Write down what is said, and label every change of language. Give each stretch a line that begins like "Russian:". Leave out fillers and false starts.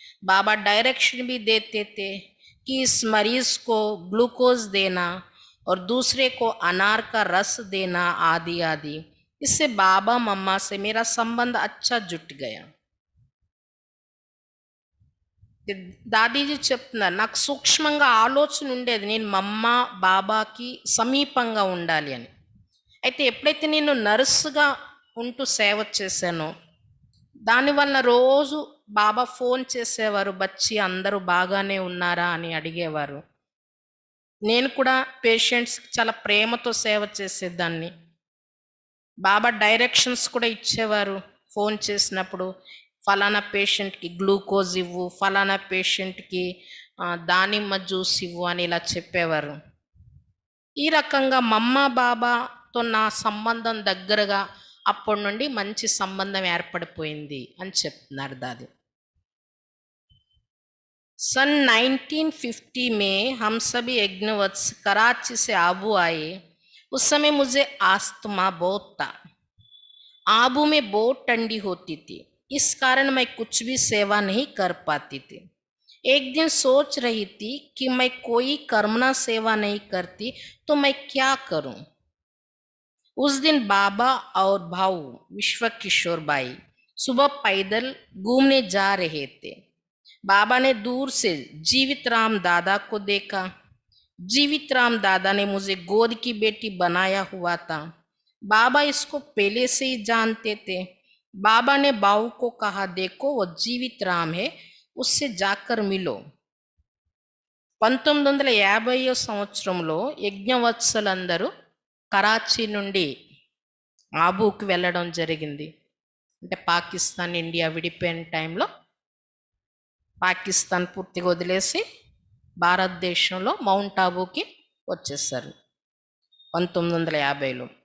Hindi: बाबा direction भी देते थे कि इस मरीज को ग्लूकोज देना और दूसरे को अनार का रस देना आदि आदि. इससे बाबा मम्मा से मेरा संबंध अच्छा जुट गया.
Telugu: దాదీజీ చెప్తున్నారు, నాకు సూక్ష్మంగా ఆలోచన ఉండేది నేను మమ్మ బాబాకి సమీపంగా ఉండాలి అని. అయితే ఎప్పుడైతే నేను నర్సుగా ఉంటూ సేవ చేశానో దానివల్ల రోజు బాబా ఫోన్ చేసేవారు, బచ్చి అందరూ బాగానే ఉన్నారా అని అడిగేవారు. నేను కూడా పేషెంట్స్కి చాలా ప్రేమతో సేవ చేసేదాన్ని. బాబా డైరెక్షన్స్ కూడా ఇచ్చేవారు. ఫోన్ చేసినప్పుడు ఫలానా పేషెంట్కి గ్లూకోజ్ ఇవ్వు, ఫలానా పేషెంట్కి దానిమ్మ జ్యూస్ ఇవ్వు అని ఇలా చెప్పేవారు. ఈ రకంగా మమ్మ బాబాతో నా సంబంధం దగ్గరగా అప్పటి నుండి మంచి సంబంధం ఏర్పడిపోయింది అని చెప్తున్నారు దాది.
Hindi: सन 1950 में हम सभी यज्ञवत्स कराची से आबू आए. उस समय मुझे आस्थमा बहुत था. आबू में बहुत ठंडी होती थी, इस कारण मैं कुछ भी सेवा नहीं कर पाती थी. एक दिन सोच रही थी कि मैं कोई कर्मणा सेवा नहीं करती तो मैं क्या करूं. उस दिन बाबा और भाऊ विश्व किशोर भाई सुबह पैदल घूमने जा रहे थे. बाबा ने दूर से जीवित राम दादा को देखा. जीवित राम दादा ने मुझे गोद की बेटी बनाया हुआ था. बाबा इसको पहले से ही जानते थे. बाबा ने बाऊ को कहा, देखो वो जीवित राम है, उससे जाकर मिलो.
Telugu: 1950 సంవత్సరంలో యజ్ఞవత్సలందరూ కరాచీ నుండి ఆబూకి వెళ్ళడం జరిగింది. అంటే పాకిస్తాన్ ఇండియా విడిపోయిన టైంలో పాకిస్తాన్ పూర్తిగా వదిలేసి భారతదేశంలో మౌంట్ ఆబూకి వచ్చేసారు 1950లో.